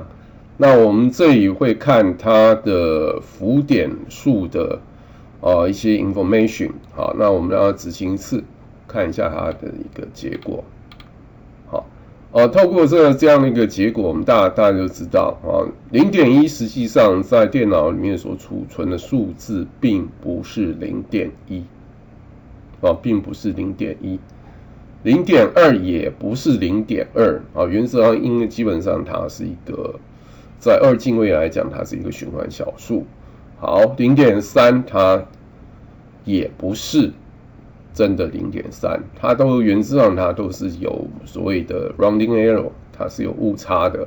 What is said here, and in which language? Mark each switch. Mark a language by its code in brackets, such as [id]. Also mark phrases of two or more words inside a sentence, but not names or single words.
[zh] 那我們這裡會看它的浮點數的一些 information， 好，那我們讓它執行一次，看一下它的一個結果。透過這樣的一個結果，我們大家就知道0.1實際上在電腦裡面所儲存的數字並不是 0.1， 並不是 0.1， 0.2 也不是 0.2， 原則上因為基本上它是一個在2進位來講，它是一個循環小數。好， 0.3 它也不是真的 0.3， 它都原則上它都是有所謂的 [en] rounding error， [zh] 它是有誤差的。